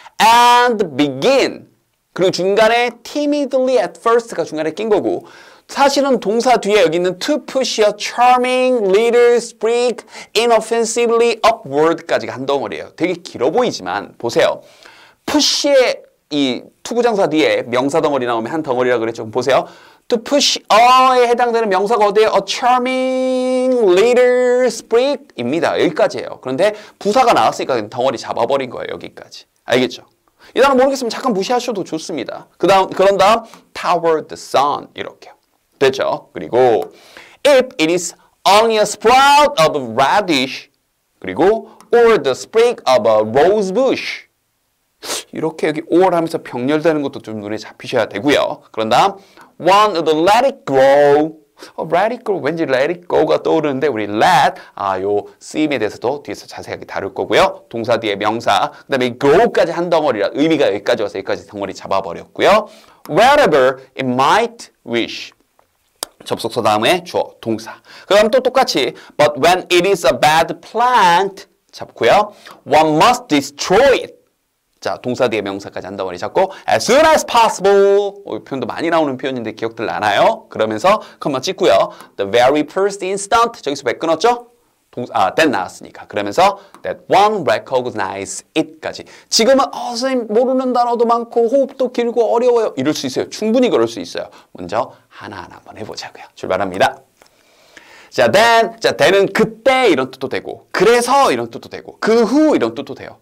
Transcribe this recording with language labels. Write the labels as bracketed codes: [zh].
[en] And begin [ko] 그리고 중간에 [en] timidly at first [ko] 가 중간에 낀 거고 사실은 동사 뒤에 여기 있는 [en] to push a charming little sprig inoffensively upward [ko] 까지가 한 덩어리예요. 되게 길어 보이지만 보세요. push의 이 투부정사 뒤에 명사 덩어리 나오면 한 덩어리라고 그랬죠. 보세요. [en] To push a [ko] 에 해당되는 명사가 어디에요? [en] A charming little sprig입니다. [ko] 여기까지예요. 그런데 부사가 나왔으니까 덩어리 잡아버린 거예요. 여기까지. 알겠죠? 이 단어 모르겠으면 잠깐 무시하셔도 좋습니다. 그런 다음 [en] toward the sun [ko] 이렇게 됐죠? [en] 그리고 if it is only a sprout of radish 그리고 or the sprig of a rose bush [ko] 이렇게 여기 or 하면서 병렬되는 것도 좀 눈에 잡히셔야 되고요. [en] 그런 다음 one of the let it grow let it grow 왠지 let it go [ko] 가 떠오르는데 우리 [en] let 요 [ko] 쓰임에 대해서도 뒤에서 자세하게 다룰 거고요. 동사 뒤에 명사 그 다음에 grow까지 한 덩어리라 의미가 여기까지 와서 여기까지 덩어리 잡아버렸고요. [en] wherever it might wish [ko] 접속사 다음에 주어 동사 그 다음 또 똑같이 [en] but when it is a bad plant 잡고요. one must destroy it [ko] 자, 동사 뒤에 명사까지 한 덩어리 잡고 [en] as soon as possible [ko] 이 표현도 많이 나오는 표현인데 기억들 나나요? 그러면서 컴마 찍고요. [en] The very first instant [ko] 저기서 왜 끊었죠? that 나왔으니까 그러면서 [en] that one recognize it [ko] 까지 지금은 선생님 모르는 단어도 많고 호흡도 길고 어려워요 이럴 수 있어요. 충분히 그럴 수 있어요. 먼저 하나하나 한번 해보자고요. 출발합니다. 자, then은 그때 이런 뜻도 되고 그래서 이런 뜻도 되고 그 후 이런 뜻도 돼요.